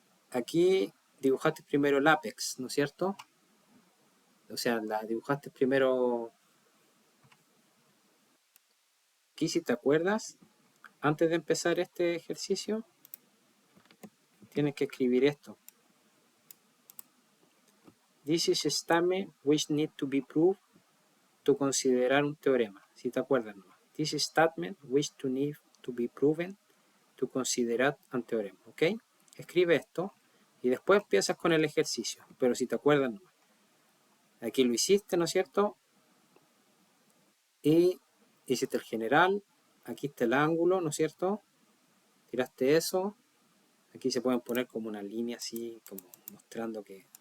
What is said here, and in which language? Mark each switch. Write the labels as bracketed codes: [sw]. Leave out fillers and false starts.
[es] Aquí dibujaste primero el apex, ¿no es cierto? O sea, la dibujaste primero. Aquí, si te acuerdas, antes de empezar este ejercicio, tienes que escribir esto. [en] This is a statement which need to be proved to [es] considerar un teorema. Si te acuerdas, ¿no? [en] This is statement which to need to be proven to [es] considerar un teorema. ¿Ok? Escribe esto y después empiezas con el ejercicio. Pero si te acuerdas, ¿no? Aquí lo hiciste, ¿no es cierto? Y hiciste el general. Aquí está el ángulo, ¿no es cierto? Tiraste eso. Aquí se pueden poner como una línea así, como mostrando que...